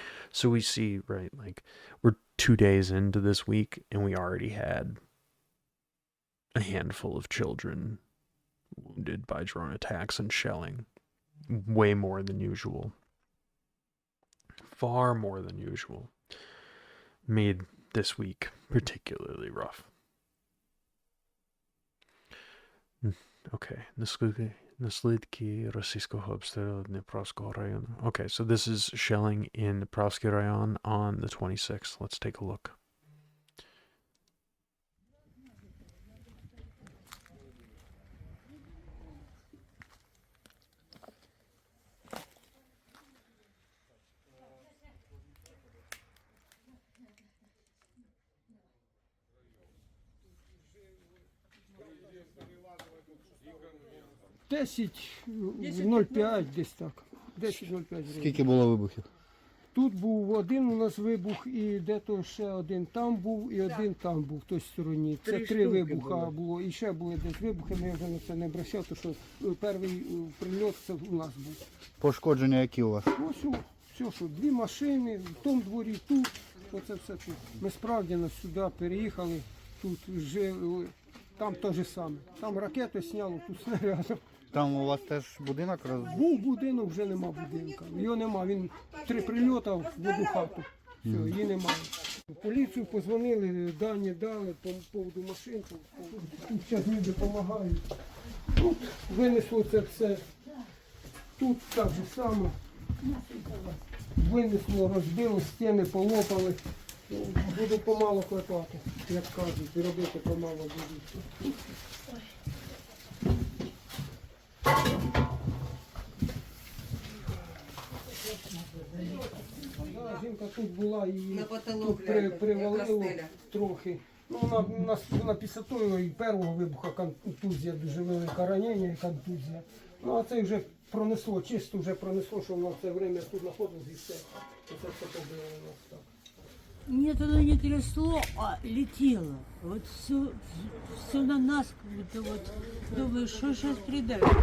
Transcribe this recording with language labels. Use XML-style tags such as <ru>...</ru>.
<en>So we see, right, like, we're 2 days into this week, and we already had a handful of children wounded by drone attacks and shelling. Way more than usual. Far more than usual. Made this week particularly rough.</en> <uk>Okay, наслідки російського обстрілу Дніпровського району.</uk> <en>Okay, so this is shelling in Dniprovsky Rayon on the 26th. Let's take a look.</en> <uk>Десять 0,5 десь так. 10,05 Скільки було вибухів? Тут був один у нас вибух і де-то ще один там був і один там був в той стороні. Це 3 вибуха було. І ще були десь вибухи, ми вже на це не обращав, тому що перший прильот це у нас був. Пошкодження які у вас? Ось все, що 2 машини, в тому дворі, тут, оце все тут. Ми справді сюди переїхали, тут жили, там те ж саме. Там ракети сняло, тут снарядом. Там у вас теж будинок Був будинок, вже нема будинка. Його нема, він 3 прильоти в одну хату. Все, її немає. В поліцію позвонили, дані дали по поводу машин. Тут зараз люди допомагають. Тут винесло це все. Тут так же само. Винесло, розбило, стіни полопали. Буду помало клепати, як кажуть, і робити помало буду. Жінка тут була, її тут привалило трохи. Ну, вона після того і першого вибуха контузія, дуже велика ранення і контузія. Ну, а це вже пронесло, чисто вже пронесло, що вона в це время тут знаходилось і все. Це все побило у нас так.</uk> <ru>Нет, оно не трясло, а летело. Вот все на нас, как будто вот думаешь, что сейчас придать.</ru>